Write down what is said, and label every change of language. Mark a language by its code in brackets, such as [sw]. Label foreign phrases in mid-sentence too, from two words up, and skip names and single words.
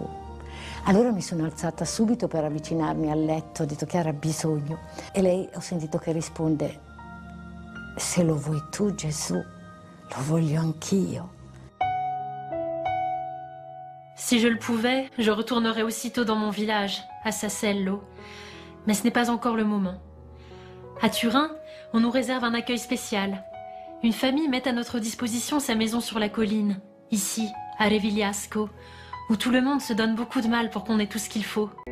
[it] Allora mi sono alzata subito per avvicinarmi al letto, ho detto: Chiara, ha bisogno. E lei, ho sentito che risponde: se lo vuoi tu Gesù, lo voglio anch'io. [fr] Si je le pouvais, je retournerais aussitôt dans mon village, à Sassello. Mais ce n'est pas encore le moment. À Turin, on nous réserve un accueil spécial. Une famille met à notre disposition sa maison sur la colline, ici, à Revigliasco, où tout le monde se donne beaucoup de mal pour qu'on ait tout ce qu'il faut.